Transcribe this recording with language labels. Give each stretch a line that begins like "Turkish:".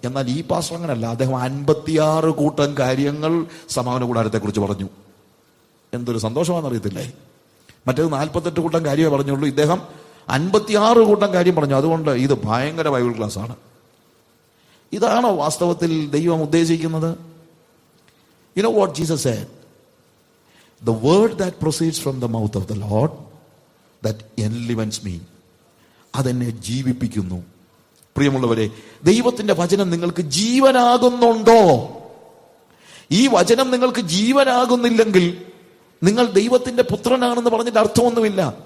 Malayalam: എന്നാൽ ഈ പാസ്റ്റർ അങ്ങനല്ല, അദ്ദേഹം 56 കൂട്ടം കാര്യങ്ങൾ സമാപന കൂടാരത്തെ കുറിച്ച് പറഞ്ഞു. എന്തൊരു സന്തോഷമാണെന്ന് അറിയത്തില്ലേ? മറ്റേത് 48 കൂട്ടം കാര്യമേ പറഞ്ഞുള്ളൂ, ഇദ്ദേഹം 56 കൂട്ടം കാര്യം പറഞ്ഞു. അതുകൊണ്ട് ഇത് ഭയങ്കര ബൈബിൾ ക്ലാസ് ആണ്. ഇതാണോ വാസ്തവത്തിൽ ദൈവം ഉദ്ദേശിക്കുന്നത്?
English: You know what Jesus said? The word that proceeds from the mouth of the Lord that enlivens me.
Malayalam: അതെന്നെ ജീവിപ്പിക്കുന്നു. പ്രിയമുള്ളവരെ, ദൈവത്തിന്റെ വചനം നിങ്ങൾക്ക് ജീവനാകുന്നുണ്ടോ? ഈ വചനം നിങ്ങൾക്ക് ജീവനാകുന്നില്ലെങ്കിൽ നിങ്ങൾ ദൈവത്തിന്റെ പുത്രനാണെന്ന് പറഞ്ഞിട്ട് അർത്ഥമൊന്നുമില്ല.